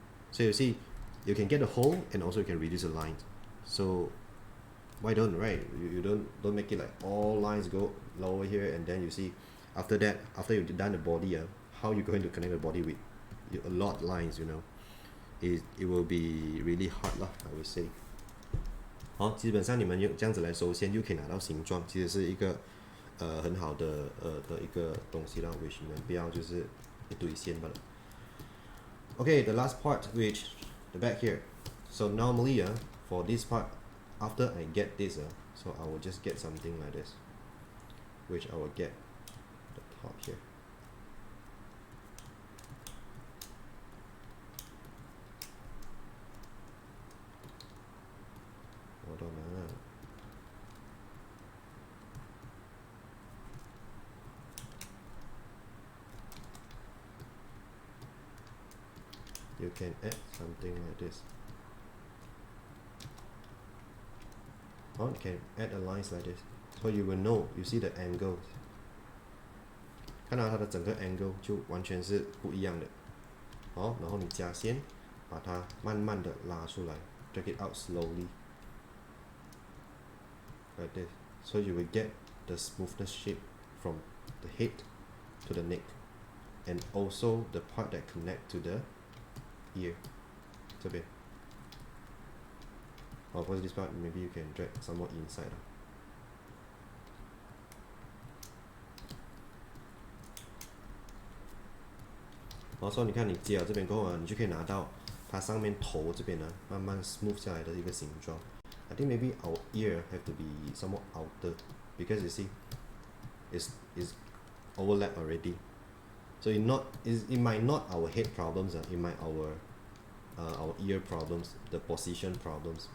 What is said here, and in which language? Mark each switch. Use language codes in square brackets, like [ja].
[en] So you see, you can get a hole and also you can reduce the lines. So why don't, right? You don't make it like all lines go lower here, and then you see after that, after you've done the body, how you're going to connect the body with a lot of lines, it will be really hard lah, I would say. [zh] 基本上你们这样子来收线就可以拿到形状，其实是一个很好的一个东西啦 [en] which [zh] 你们不要就是一堆线罢了。 [en] Okay, the last part, which the back here. So normally for this part, after I get this, so I will just get something like this, which I will get the top here. Hold on. You can add something like this. You can add a lines like this, so you will know. You see the angles. [zh] 看到它的整个 angle 就完全是不一样的。然后你加线，把它慢慢的拉出来 ， [en] drag it out slowly, like this. So you will get the smoothness shape from the head to the neck, and also the part that connect to the ear. [zh] 这边。 [en] for this part, maybe you can drag some more inside. So [zh] 你看你接了这边过后你就可以拿到它上面头这边慢慢 smooth 下来的一个形状。 [en] I think maybe our ear have to be somewhat outer, because you see, it's overlap already. So it might not our head problems, it might our ear problems, the position problems.